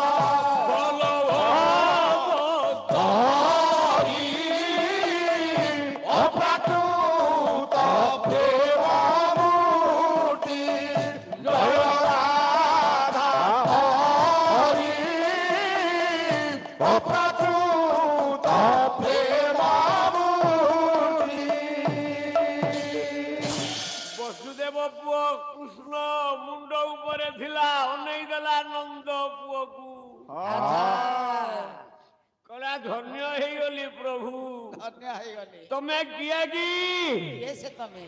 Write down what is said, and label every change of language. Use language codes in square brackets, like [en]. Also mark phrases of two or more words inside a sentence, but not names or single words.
[bn] হরি অপ্রাকৃত প্রেম মূর্তি জয় রাধা হরি অপ্রাকৃত প্রেম মূর্তি [or] ବସୁଦେବ ପୁଅ କୃଷ୍ଣ ମୁଣ୍ଡ ଉପରେ ଥିଲା ଅନେଇ ଦେଲା ନନ୍ଦ ପୁଅକୁ। କହିଲା ଧନ୍ୟ ହେଇଗଲି ପ୍ରଭୁ। ଧନ୍ୟ ହେଇଗଲି ତମେ କିଏ କି କିଏ ସେ ତମେ?